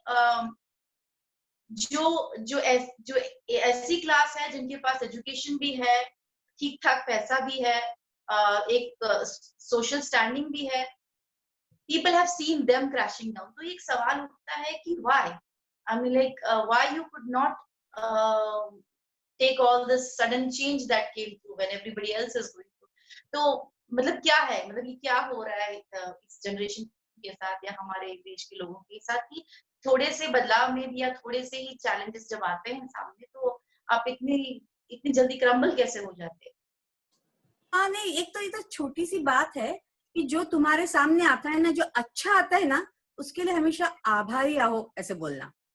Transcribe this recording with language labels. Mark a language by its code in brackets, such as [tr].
[hi] जो ऐसी क्लास है जिनके पास एजुकेशन भी है, ठीक ठाक पैसा भी है, एक सोशल स्टैंडिंग भी है, [en] people have seen them crashing down. [hi] तो एक सवाल उठता है कि why? [en] I mean, like, why you could not take all this sudden change that came through when everybody else is going through? [hi] तो मतलब क्या है, मतलब ये क्या हो रहा है इस जनरेशन के साथ या हमारे देश के लोगों के साथ, कि थोड़े से बदलाव में भी या थोड़े से ही चैलेंजेस जब आते हैं सामने, तो आप इतनी जल्दी क्रम्बल कैसे हो जाते हैं? हाँ नहीं, एक तो ये तो छोटी सी बात है कि जो तुम्हारे सामने आता है ना, जो अच्छा आता है ना, उसके लिए हमेशा आभारी रहो, ऐसे बोलना।